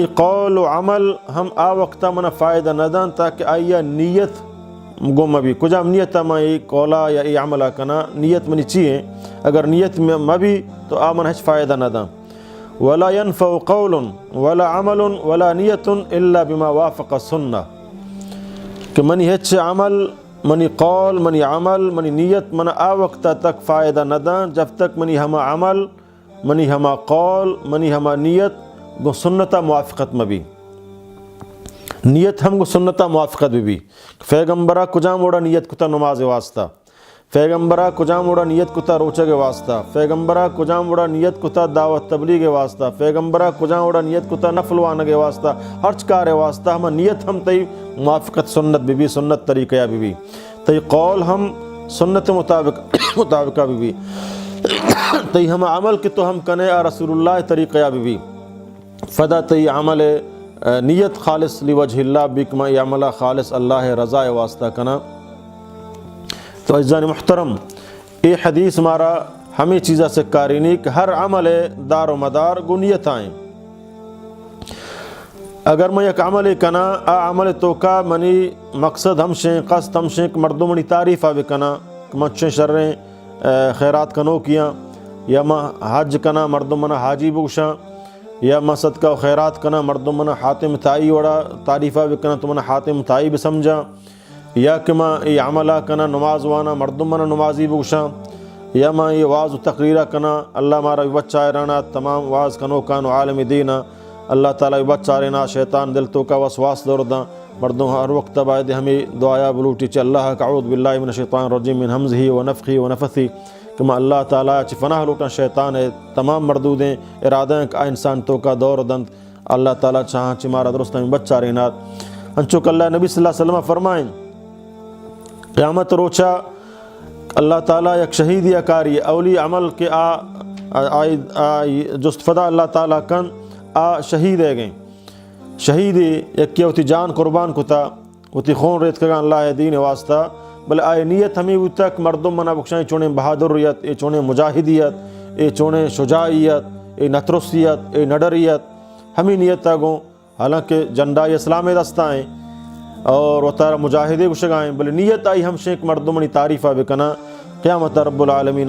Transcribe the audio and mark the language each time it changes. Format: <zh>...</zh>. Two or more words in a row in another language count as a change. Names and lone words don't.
<bal>قول و عمل ہم آ وقتا منا فائدہ نہ دان تاکہ آیا نیت گم بھی کجام نیت ما ای قولا یا ای عملہ کنا نیت منی چیئے اگر نیت میں مبی تو آمن ہچ فائدہ نہ دان</bal> <ar>ولا ينفع قول ولا عمل ولا نیت الا بما وافق السنہ</ar> <bal>کہ منی ہچ عمل منی قول منی عمل منی نیت منا آ وقتا تک فائدہ نہ دان</bal> <ur>جب تک</ur> <bal>منی ہما عمل منی ہما قول منی ہما نیت گو سنتا موافقت مبی نیت ہم گو سنتا موافقت بھی پیغمبرہ کجام اوڑا نیت کتا نماز واسطہ پیغمبرہ کجام اوڑا نیت کتا روچہ واسطہ پیغمبرہ کجام اوڑا نیت کتا دعوت تبلیغ واسطہ پیغمبرہ کجام اوڑا نیت کتا نفل وانگ واسطہ ہر چکار واسطہ ہم نیت ہم تی موافقت سنت بھی سنت طریقہ بھی تی قول ہم سنت مطابقہ بھی تی ہم عمل کی تو ہم کنے رسول اللہ طریقہ بھی فدا تی عمل نیت خالص</bal> <ar>لوجہ اللہ</ar> <bal>بکما عملہ خالص اللہ رضا واسطہ کنا تو عزیزان محترم یہ حدیث مارا ہمیں چیزہ سے کارینی کہ ہر عمل دار و مدار گو نیت آئیں اگر میں یک عمل کنا عمل تو کا منی مقصد ہمشیں قصد ہمشیں کہ مردوں منی تعریف آوے کنا کہ منچیں شریں خیرات کنو کیا یا میں حج کنا مردوں منا حاجی بوشاں یا میں صدقہ و خیرات کنا مردم منا حاتم تائی وڑا تعریفہ بکنا تو منا حاتم تائی بھی سمجھا یا کہ میں یہ عملہ کنا نماز وانا مردم منا نمازی بوشاں یا میں یہ واز و تقریرہ کنا اللہ مارا بچہ رانا تمام واز کنو کانو عالم دینا اللہ تعالیٰ بچہ رانا شیطان دل تو کا وسواس دورداں مردوں ہر وقت باید ہمیں دعایا بلوٹی چا اللہ کا</bal> <ar>اعوذ باللہ من الشیطان الرجیم من حمزہ و نفخہ و نفثہ</ar> <bal>کہ میں اللہ تعالیٰ چی فناہ لوٹا شیطان ہے تمام مردودیں ارادیں کہ انسان تو کا دور دند اللہ تعالیٰ چاہاں چی مارا درست میں بچہ رینات انچو کہ اللہ نبی</bal> <ar>صلی اللہ علیہ وسلم</ar> <bal>فرمائیں قیامت روچا اللہ تعالیٰ یک شہید کاری اولی عمل کے جست فدا اللہ تعالیٰ کن شہید ہے گئیں شہید یک کیا ہوتی جان قربان کتا ہوتی خون ریت کگا اللہ دین واسطہ بل آئے نیت ہمیں وہ تک مردم منا بخشائیں چونے بہادریت اے چونے مجاہدیت اے چونے شجاعیت اے نترسیت اے نڈریت ہمیں نیت تاگوں حالانکہ جنڈائی اسلام دستائیں اور وہ تارا مجاہدے گشگائیں بل نیت آئی ہم شیک مردم منی تعریفہ بکنا قیامت رب العالمین</bal>